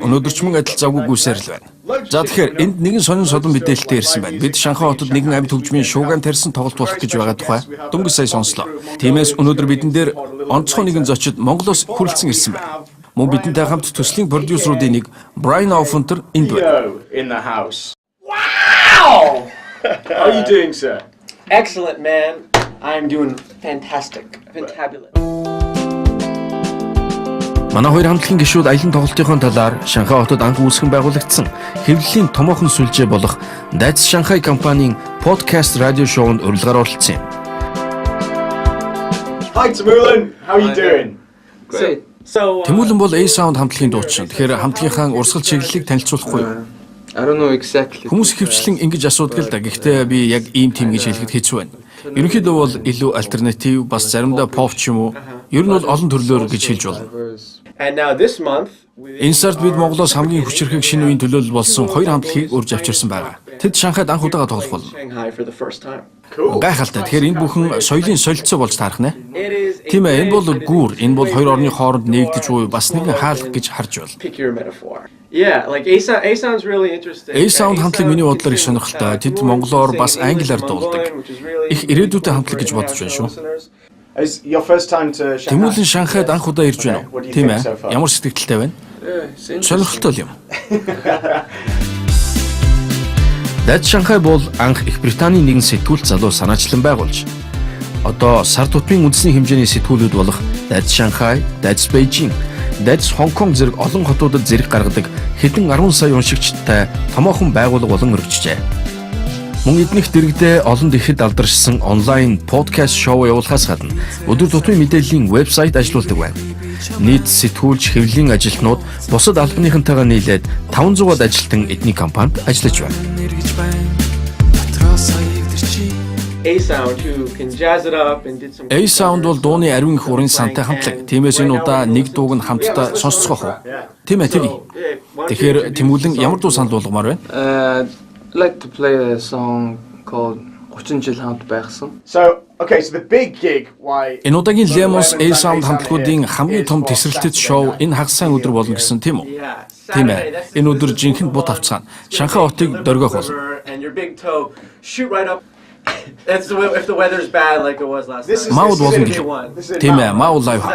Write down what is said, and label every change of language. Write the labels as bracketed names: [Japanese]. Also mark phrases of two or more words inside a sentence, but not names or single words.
[Mongolian] Өнөөдөр ч мөн адил завгүй гүйсээр л байна. За тэгэхээр энд нэгэн сонин содон мэдээлэлтэй ирсэн байна. Бид Шанхай хотод нэгэн амьд хөгжмийн шууган тарьсан тоглолт болох гэж байгаа тухай дөнгөж сая сонслоо. Тиймээс өнөөдөр бидэн дээр онцгой нэгэн зочид Монголоос хүрэлцэн ирсэн байна. Мөн бидэнтэй хамт төслийн продюсеруудын нэг Brian Offenter энд байна. [English] Wow! How are you doing, sir? Excellent, man. I'm doing fantastic. Fantabulous. [Mongolian] Манай хоёр хамтлагийн гишүүд аялын тоглолтын талаар Шанхай хотод анх үүсгэн байгуулагдсан хэвлэлийн томоохон сүлжээ болох That's Shanghai компанийн подкаст радио шоунд урилгаар оролцсон юм. [English] Hi, Tamulan. How are you doing? Great. [Mongolian] Тэмүүлэн бол A Sound хамтлагийн дуучин. Тэгэхээр хамтлагийнхаа урсгал чиглэлийг танилцуулахгүй юу? [English] I don't know exactly. [Mongolian] Хүмүүс хөвчлэн ингэж асуудаг л да. Гэхдээ би яг ийм тийм гэж хэлэхэд хэцүү байна. Ерөнхийдөө бол илүү альтернатив, бас заримдаа pop ч юм уу. Ер нь бол олон төрлөөр гэж хэлж болно. [English] And now this month, [Mongolian] Энэ сард бид Монголоос хамгийн хүчирхэг шинэ үеийн төлөөлөл болсон хоёр хамтлагийг урьж авчирсан байгаа. Тэд Шанхайд анх удаага тоглох болно. [English] Shanghai for the first time. [Mongolian] Гайхалтай. Тэгэхээр энэ бүхэн соёлын солилцоо болж таарах нэ. Тийм ээ, энэ бол гүүр. Энэ бол хоёр орны хооронд нэгдэж буй бас нэгэн хаалга гэж харж байна. [English] Pick your metaphor. Yeah, like A Sound's really interesting. [Mongolian] A Sound хамтлаг миний бодлоор их сонирхолтой. Тэд монголоор бас англиар дуулдаг. Их ирээдүйтэй хамтлаг гэж бодож байна шүү. [English] Is your first time to Shanghai? [Mongolian] Тэмүүлэн Шанхайд анх удаа ирж байна уу? Тийм ээ. Ямар сэтгэлтэй байна? Сонирхолтой юм. That's Shanghai бол анх Их Британий нэгэн сэтгүүлч залуу санаачлан байгуулж одоо сар тутмын үндэсний хэмжээний сэтгүүлүүд болох That's Shanghai, That's Beijing, Дайц Хонконг зэрэг олон хотуудад зэрэг гаргадаг хэдэн 10 сая уншигчтай томоохон байгууллага болон өргөжжээ. Мөн эднийх дэрэгдээ олон дэлхийд алдаршсан онлайн подкаст шоу явуулахаас гадна өдөр тутмын мэдээллийн вебсайт ажиллаулдаг байна. Нийт сэтгүүлч хэвлэлийн ажилтнууд бусад албаныхантайгаа нийлээд 500-аад ажилтан эдний компанид ажиллаж байна. [English] A-Sound who can jazz it up and did some [Mongolian] A-Sound бол дууны ариун их урын сантай хамтлаг. Тиймээс энэ удаа нэг дууг нь хамтдаа сонсцгоох уу? Тийм ээ, тэгье. Тэгэхээр Тэмүүлэн ямар дуу санал болгомоор байна? [English] I'd like to play a song called 30 жил хамт байгсан. So, okay, so the big gig, why... [Mongolian] Энэ удаагийн Lemons A-Sound хамтлагуудын хамгийн том тесрэлтэд шоу энэ хагас сайн өдөр болно гэсэн тийм үү? Тийм ээ. Энэ өдөр жинхэнэ бут авцгаана. Шанхай хотыг дөргөх болно. [English] And your big toe shoot right up. That's if the weather's bad like it was last night. [Mongolian] Маул болно гэх. Тийм ээ, Маул Live House.